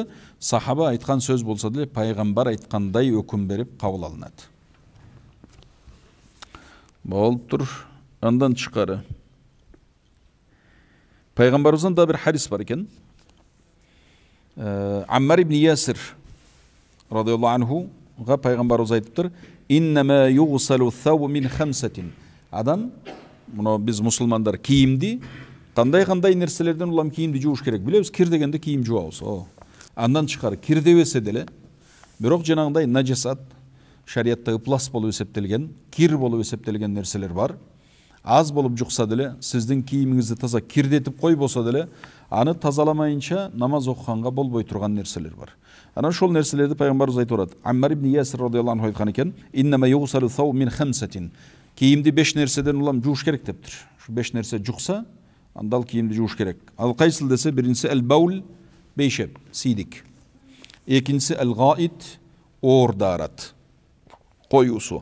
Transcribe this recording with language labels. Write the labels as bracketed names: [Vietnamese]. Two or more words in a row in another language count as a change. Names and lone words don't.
[Kyrgyz] Сахаба айткан сөз болсо деле пайгамбар айткандай өкүм берип кабыл алынат. Болуптур. Андан тышкары пайгамбарыбыздан да бир хадис бар экен. Аммар ибн Ясир [Arabic] رضي الله عنه [Kyrgyz] пайгамбарыбыз айтыптыр: [Arabic] "إنما يغسل الثوب من خمسة." [Kyrgyz] Адам, муну биз мусулмандар кийимди кандай нерселерден улам кийимди жууш керек. Билебиз, кир дегенде кийим жуабыз. Андан тышкары кир дебесе деле, бирок жанагындай нажасат, шариятта ыплас болуп эсептелген, кир болуп эсептелген нерселер бар. Аз болуп жукса деле, сиздин кийимиңизди таза кирдетип койбосо деле, аны тазаламайынча намаз окуганга болбой турган нерселер бар. Анан ошол нерселерди пайгамбарыбыз айтып атат. Аммар ибн Ясир [Arabic] رضي الله عنه [Kyrgyz] айткан экен: [Arabic] "إنما يغسل الثوب من خمسة." [Kyrgyz] Кийимди 5 нерседен улам жууш керек дептир. Ушу 5 нерсе жукса, андал кийимди жууш керек. Ал кайсыл десе, биринчиси ал-баул, бейшеп, сийдик. Экинчиси ал-гаит, оор daarат, коюусу.